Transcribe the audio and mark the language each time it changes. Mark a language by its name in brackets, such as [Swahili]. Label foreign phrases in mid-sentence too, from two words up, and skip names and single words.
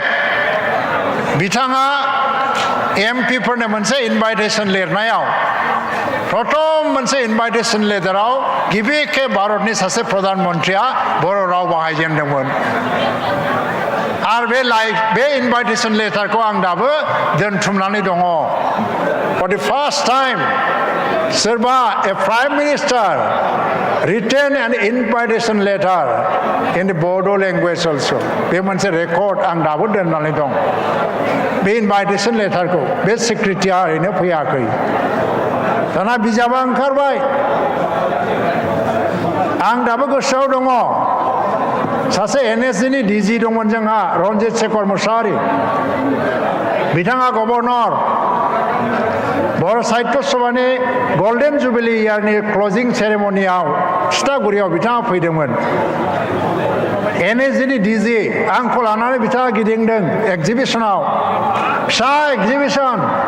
[Bodo] बिथाङा MP फोरनो मोनसे इनभाइटेशन लिरनायाव प्रथम मोनसे [English] invitation letter [Bodo] गिबि खेब भारतनि सासे प्रधानमंत्रिया बर' राव बाहायजेनदोंमोन आरो बे [English] invitation letter [Bodo] आं दाबो दोनथुमनानै दङ [English] for the first time [Bodo] सोरबा [English] a prime minister written an invitation letter in the Bodo language also [Bodo] बे मोनसे रेकर्ड आं दाबो दोननानै दं बे [English] invitation letter [Bodo] बे सिक्रेटारिया ओरैनो फैयाखै दाना बिजाबा ओंखारबाय आं दाबो गोसोआव दङ सासे NSGनि DG दंमोन जोंहा रन्जित शेखर मुसाहारि बिथाङा गभर्नर बर' साहित्य सभानि [English] golden jubilee [Bodo] इयारनि [English] closing ceremony [Bodo] थिथागुरियाव बिथाङा फैदोंमोन NSGनि DG आंखौ लानानै बिथाङा गिदिंदों एक्जिबिशनाव फिसा एक्जिबिशन